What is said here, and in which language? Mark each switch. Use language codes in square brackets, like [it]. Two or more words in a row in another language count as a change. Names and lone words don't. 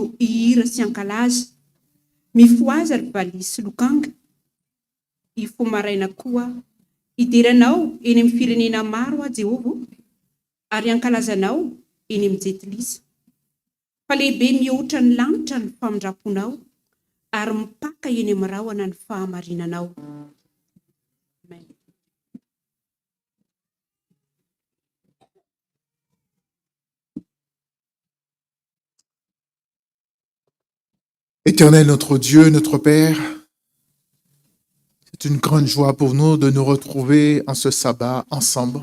[mg] ihira sy ankalaza, mifoaza ry valisy lokanga, ifo maraina koa, idiranao eny amin'ny firenena maro a Jehovah, ary ankalazanao eny amin'ny jetilisa. Fa lehibe mihoatra ny lanitra ny famindraponao, ary mipaka eny amin'ny rahona ny fahamarinanao. Amen. [fr] Éternel notre Dieu, notre Père, c'est une grande joie pour nous de nous retrouver en ce sabbat ensemble.